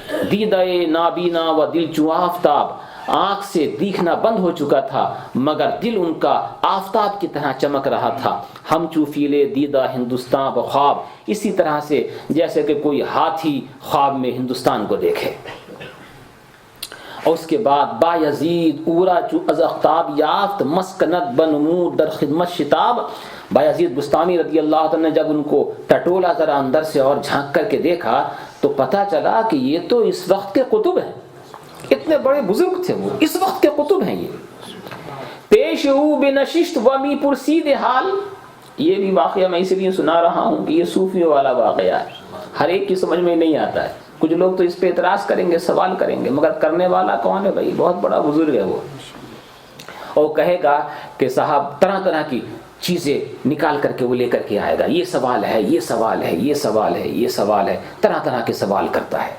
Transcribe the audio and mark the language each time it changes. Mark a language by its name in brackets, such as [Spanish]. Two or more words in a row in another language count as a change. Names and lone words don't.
[Persian] دیدہ نابینا و دل چوں آفتاب، [Urdu] آنکھ سے دیکھنا بند ہو چکا تھا مگر دل ان کا آفتاب کی طرح چمک رہا تھا۔ [Persian] ہم چوفیلے دیدہ ہندوستان بخواب، [Urdu] اسی طرح سے جیسے کہ کوئی ہاتھی خواب میں ہندوستان کو دیکھے۔ اور اس کے بعد [Persian] با یزید اورا چو از اختاب یافت مسکنت بنمود در خدمت شتاب۔ [Urdu] بایزید بستامی [Arabic] رضی اللہ عنہ [Urdu] نے جب ان کو ٹٹولا ذرا اندر سے اور جھانک کر کے دیکھا تو پتہ چلا کہ یہ تو اس وقت کے قطب ہیں، اتنے بڑے بزرگ تھے وہ، اس وقت کے قطب ہیں یہ۔ [Persian] پیش او بنشست و می پرسید حال، [Urdu] یہ بھی واقعہ میں اس لیے سنا رہا ہوں کہ یہ صوفیوں والا واقعہ ہے، ہر ایک کی سمجھ میں نہیں آتا ہے۔ کچھ لوگ تو اس پہ اعتراض کریں گے، سوال کریں گے، مگر کرنے والا کون ہے بھائی؟ بہت بڑا بزرگ ہے وہ، اور کہے گا کہ صاحب طرح طرح کی چیزیں نکال کر کے وہ لے کر کے آئے گا، یہ سوال ہے، یہ سوال ہے، یہ سوال ہے، یہ سوال ہے، طرح طرح کے سوال کرتا ہے۔